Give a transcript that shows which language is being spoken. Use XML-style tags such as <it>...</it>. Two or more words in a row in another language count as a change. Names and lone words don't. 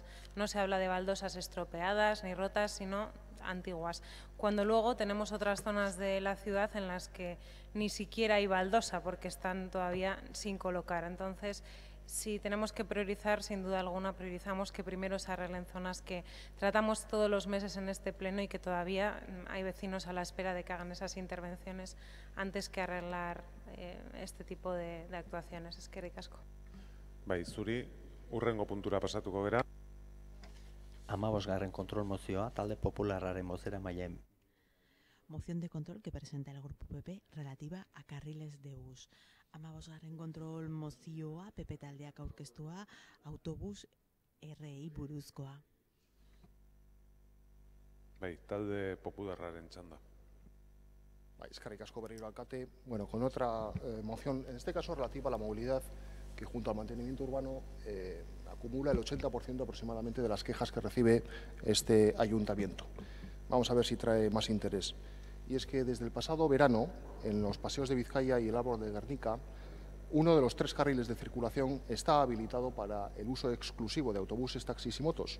<es>No se habla de baldosas estropeadas ni rotas, sino antiguas, cuando luego tenemos otras zonas de la ciudad en las que ni siquiera hay baldosa porque están todavía sin colocar. Entonces, Si tenemos que priorizar, sin duda alguna, priorizamos que primero se arreglen zonas que tratamos todos los meses en este pleno y que todavía hay vecinos a la espera de que hagan esas intervenciones antes que arreglar este tipo de actuaciones.</es> <eu>Eskerrik asko. Bai, zuri, hurrengo puntura pasatuko gera. 15. kontrol mozioa, talde popularraren bozeramaileen.</eu> <es>Moción de control que presenta el Grupo PP relativa a carriles de bus.</es> <eu>15. kontrol mozioa PP taldeak aurkeztua autobus RI buruzkoa. Bai, talde popularraren txanda. Eskerrik asko berriro alcate.</eu> <es>Bueno, con otra moción, en este caso relativa a la movilidad, que junto al mantenimiento urbano acumula el 80% aproximadamente de las quejas que recibe este ayuntamiento. Vamos a ver si trae más interés. Y es que desde el pasado verano, en los paseos de Vizcaya y el árbol de Guernica, uno de los 3 carriles de circulación está habilitado para el uso exclusivo de autobuses, taxis y motos.</es>